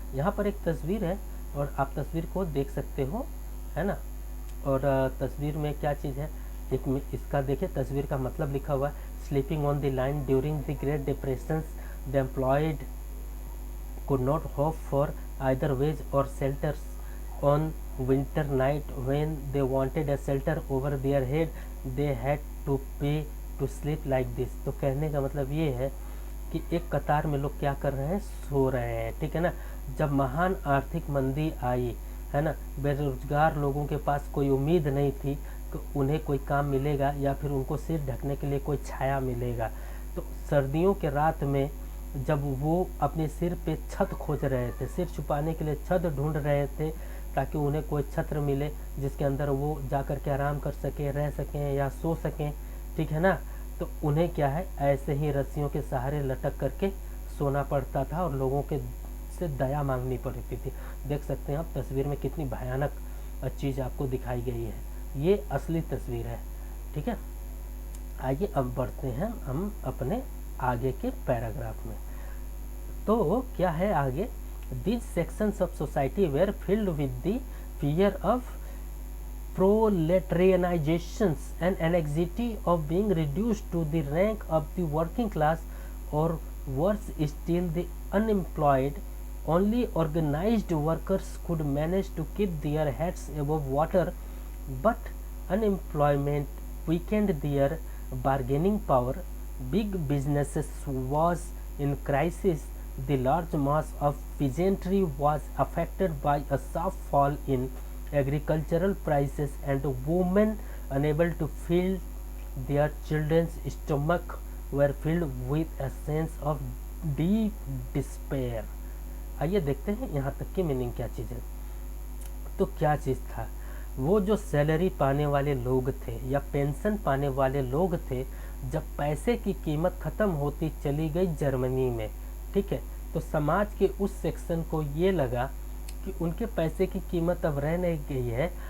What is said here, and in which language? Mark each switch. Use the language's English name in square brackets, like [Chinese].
[Hindi] यहाँ पर एक तस्वीर है और आप तस्वीर को देख सकते हो, है ना। और तस्वीर में क्या चीज़ है, एक इसका देखिए, तस्वीर का मतलब लिखा हुआ है, [English] Sleeping on the line during the great depression the employed could not hope for either wage or shelters on winter night. When they wanted a shelter over their head, they had to pay to sleep like this. [Hindi] तो कहने का मतलब ये है कि एक कतार में लोग क्या कर रहे हैं, सो रहे हैं, ठीक है ना। जब महान आर्थिक मंदी आई, है ना, बेरोजगार लोगों के पास कोई उम्मीद नहीं थी कि उन्हें कोई काम मिलेगा या फिर उनको सिर ढकने के लिए कोई छाया मिलेगा। तो सर्दियों के रात में जब वो अपने सिर पे छत खोज रहे थे, सिर छुपाने के लिए छत ढूंढ रहे थे ताकि उन्हें कोई छत्र मिले जिसके अंदर वो जा कर के आराम कर सकें, रह सकें या सो सकें, ठीक है ना। तो उन्हें क्या है, ऐसे ही रस्सियों के सहारे लटक करके सोना पड़ता था और लोगों के से दया मांगनी पड़ती थी। देख सकते हैं आप तस्वीर में कितनी भयानक चीज़ आपको दिखाई गई है, ये असली तस्वीर है, ठीक है। आइए अब बढ़ते हैं हम अपने आगे के पैराग्राफ में। तो क्या है आगे, [English] these sections of society were filled with the fear of proletarianizations and anxiety of being reduced to the rank of the working class, or worse still the unemployed. Only organized workers could manage to keep their heads above water, but unemployment weakened their bargaining power. Big businesses was in crisis. The large mass of peasantry was affected by a sharp fall in agricultural prices, and women unable to feed their children's stomach were filled with a sense of deep despair. [Hindi] आइए देखते हैं यहाँ तक की meaning क्या चीज़ है। तो क्या चीज़ था, वो जो सैलरी पाने वाले लोग थे या पेंशन पाने वाले लोग थे, जब पैसे की कीमत ख़त्म होती चली गई जर्मनी में, ठीक है, तो समाज के उस सेक्शन को ये लगा कि उनके पैसे की कीमत अब रह नहीं गई है।